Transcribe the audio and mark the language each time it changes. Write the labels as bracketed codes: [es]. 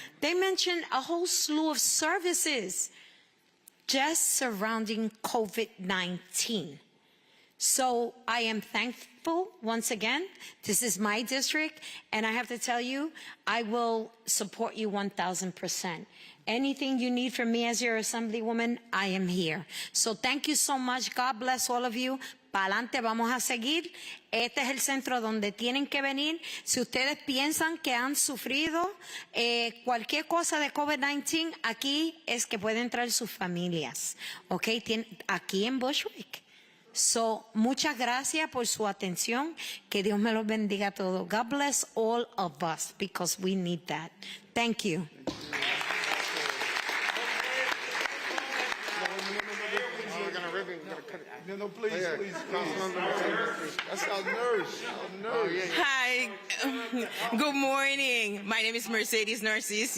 [en] They mention a whole slew of services just surrounding COVID-19. So I am thankful once again. This is my district, and I have to tell you, I will support you 1,000%. Anything you need from me as your assemblywoman, I am here. So thank you so much. God bless all of you. [es] Pa'lante, vamos a seguir. Este es el centro donde tienen que venir. Si ustedes piensan que han sufrido cualquier cosa de COVID-19, aquí es que pueden traer sus familias. ¿Ok? Aquí en Bushwick. So, muchas gracias por su atención. Que Dios me los bendiga a todos. [en] God bless all of us because we need that. Thank you. No, please. That's our nurse. Hi. Good morning. My name is Mercedes Narcisse.